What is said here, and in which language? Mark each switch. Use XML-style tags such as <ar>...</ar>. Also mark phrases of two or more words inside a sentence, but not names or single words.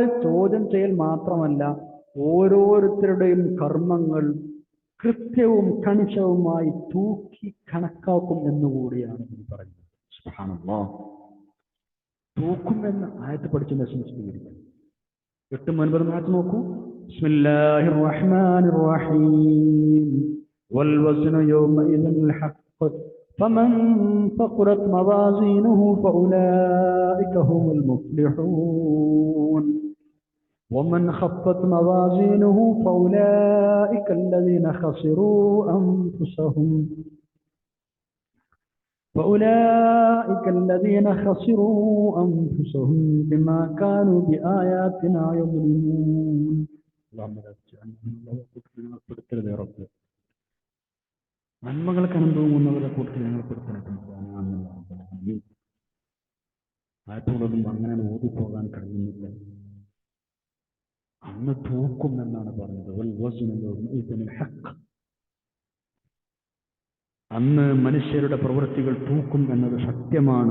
<ml>ചോദ്യം ചെയ്യൽ മാത്രമല്ല, ഓരോരുത്തരുടെയും കർമ്മങ്ങൾ കൃത്യവും കണിശവുമായി തൂക്കി കണക്കാക്കും എന്നുകൂടിയാണ് ഇത് പറയുന്നത്. സുബ്ഹാനല്ലാഹ്, തൂക്കും എന്ന് ആയത്ത് പഠിച്ചതിന്റെ വിശദീകരിക്കും. 8ഉം 9ഉം ആയത്ത് നോക്കൂ.</ml> <ar>بسم الله الرحمن الرحيم والوزن يومئذ ഹഖ് فمن ثقلت موازينه فأولئك هم المفلحون ومن خفت موازينه فأولئك الذين خسروا أنفسهم بما كانوا بآياتنا يظلمون. اللهم لا تجعلنا من الذين يا رب.</ar> <ml>നന്മകൾക്ക് അനുഭവമുള്ളവരെ കൂട്ടത്തിൽ ഞങ്ങൾ പെടുത്തണമെന്ന് ആയത്തോടൊന്നും അങ്ങനെ ഓടിപ്പോകാൻ കഴിയുന്നില്ല. അന്ന് തൂക്കും എന്നാണ് പറഞ്ഞത്. അന്ന് മനുഷ്യരുടെ പ്രവൃത്തികൾ തൂക്കും എന്നത് സത്യമാണ്.</ml>